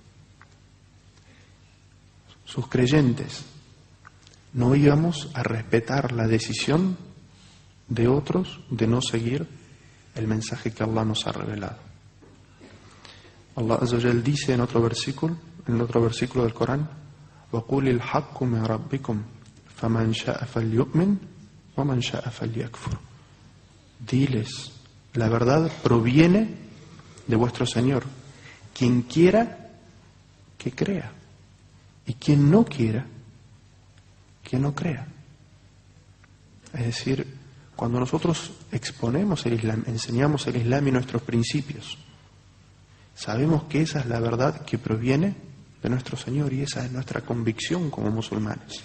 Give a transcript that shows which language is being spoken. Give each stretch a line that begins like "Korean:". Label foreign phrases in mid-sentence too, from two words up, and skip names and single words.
Spanish: sus creyentes, no íbamos a respetar la decisión de otros de no seguir el mensaje que Allah nos ha revelado? Allah
Arabic: عز وجل
Spanish: dice en otro versículo del Corán:
Arabic: وَقُولِ الْحَقُّ مِنْ رَبِّكُمْ فَمَنْ شَاءَ فَلْيُؤْمِنْ وَمَنْ شَاءَ فَلْيَكْفُرْ.
Spanish: Diles, la verdad proviene de vuestro Señor. Quien quiera, que crea. Y quien no quiera, que no crea. Es decir, cuando nosotros exponemos el Islam, enseñamos el Islam y nuestros principios, sabemos que esa es la verdad que proviene de nuestro Señor y esa es nuestra convicción como musulmanes.